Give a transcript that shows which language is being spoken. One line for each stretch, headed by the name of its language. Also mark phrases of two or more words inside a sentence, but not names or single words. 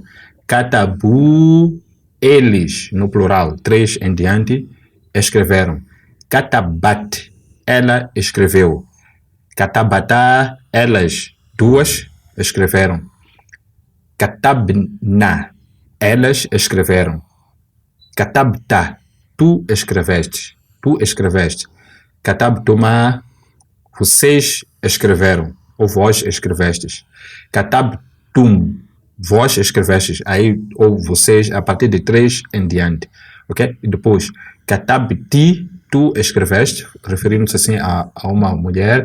Portuguese: Katabu, eles, no plural, 3 em diante, escreveram. Katabat, ela escreveu. Katabata, elas, 2 escreveram. Katabna, elas escreveram. Katabta, tu escreveste. Tu escreveste. Katabtuma, vocês escreveram. Ou vós escrevestes. Katabtum, vós escrevestes. Aí, ou vocês, a partir de 3 em diante. Ok? E depois, katabti, tu escreveste, referindo-se assim a uma mulher.